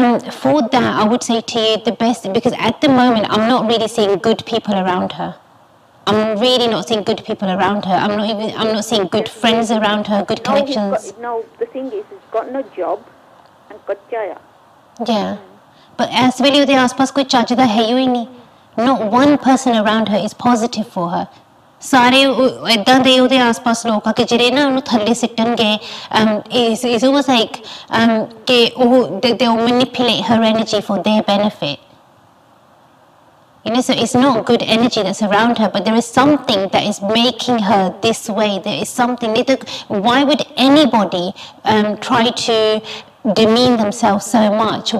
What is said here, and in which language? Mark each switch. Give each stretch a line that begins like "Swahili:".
English: For that, I would say to you the best, because at the moment I'm not really seeing good people around her. I'm really not seeing good people around her. I'm not seeing good friends around her, good connections. No, the thing is, he's got no job and got jaya. Yeah. But as well,
Punjabi: ਉਹਦੇ ਆਸ-ਪਾਸ ਕੋਈ ਚੱਜ ਦਾ ਹੈ ਹੀ ਨਹੀਂ.
English: Not one person around her is positive for her.
Punjabi: ਸਾਰੇ ਇਦਾਂ ਦੇ ਉਹਦੇ ਆਸ-ਪਾਸ ਲੋਕ ਆ ਕਿ ਜਿਹੜੇ ਨਾ ਉਹਨੂੰ ਥੱਲੇ ਸਿੱਟਣਗੇ.
English: It's almost like ਕਿ they'll manipulate her energy for their benefit. You know, so it's not good energy that's around her, but there is something that is making her this way. There is something. Why would anybody try to demean themselves so much?